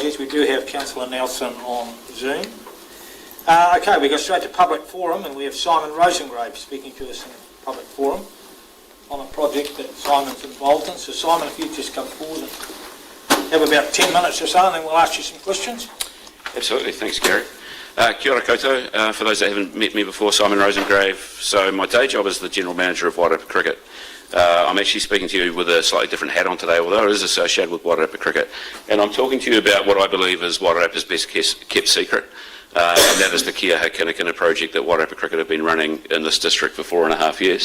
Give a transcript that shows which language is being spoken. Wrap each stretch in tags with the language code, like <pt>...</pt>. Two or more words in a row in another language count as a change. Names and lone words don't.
<en>We do have Councillor Nelson on Zoom. Okay, we go straight to public forum, and we have Simon Rosengrave speaking to us in public forum on a project that Simon's involved in. So Simon, if you just come forward and have about 10 minutes or so, and then we'll ask you some questions. Absolutely, thanks Gary.</en> <mi>Kia ora koutou.</mi> <en>For those that haven't met me before, Simon Rosengrave. So my day job is the General Manager of Wairarapa Cricket. I'm actually speaking to you with a slightly different hat on today, although it is associated with Wairarapa Cricket. And I'm talking to you about what I believe is Wairarapa's best kept secret. And that is the Kia Hakinakina project that Wairarapa Cricket have been running in this district for 4.5 years.</en>